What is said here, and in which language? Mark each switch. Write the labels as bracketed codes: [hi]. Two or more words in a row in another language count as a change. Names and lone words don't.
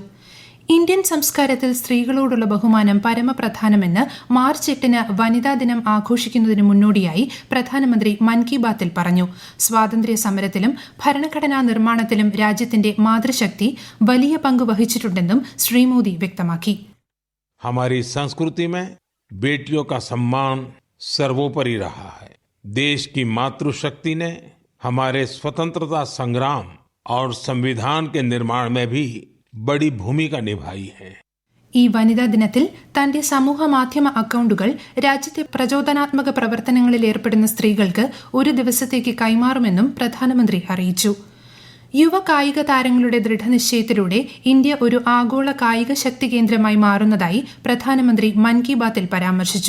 [ml] ഇന്ത്യൻ സംസ്കാരത്തിൽ സ്ത്രീകളോടുള്ള ബഹുമാനം പരമപ്രധാനമെന്ന് മാർച്ച് 8 വനിതാ ദിനം ആഘോഷിക്കുന്നതിന് മുന്നോടിയായി പ്രധാനമന്ത്രി മൻ കി ബാത്തിൽ പറഞ്ഞു. സ്വാതന്ത്ര്യ സമരത്തിലും ഭരണഘടനാ നിർമ്മാണത്തിലും രാജ്യത്തിന്റെ മാതൃശക്തി വലിയ പങ്ക് വഹിച്ചിട്ടുണ്ടെന്നും ശ്രീ മോദി വ്യക്തമാക്കി. [hi] हमारी संस्कृति में बेटियों का सम्मान सर्वोपरि रहा है. देश की मातृशक्ति ने हमारे स्वतंत्रता संग्राम और संविधान के निर्माण में भी बड़ी भूमिका निभाई है. [ml] ഈ വനിതാ ദിനത്തിൽ തന്റെ സമൂഹ മാധ്യമ അക്കൌണ്ടുകൾ രാജ്യത്തെ പ്രചോദനാത്മക പ്രവർത്തനങ്ങളിൽ ഏർപ്പെടുന്ന സ്ത്രീകൾക്ക് ഒരു ദിവസത്തേക്ക് കൈമാറുമെന്നും പ്രധാനമന്ത്രി അറിയിച്ചു. യുവ കായിക താരങ്ങളുടെ ദൃഢനിശ്ചയത്തിലൂടെ ഇന്ത്യ ഒരു ആഗോള കായിക ശക്തി കേന്ദ്രമായി മാറുന്നതായി പ്രധാനമന്ത്രി മൻ കി ബാത്തിൽ പരാമർശിച്ചു.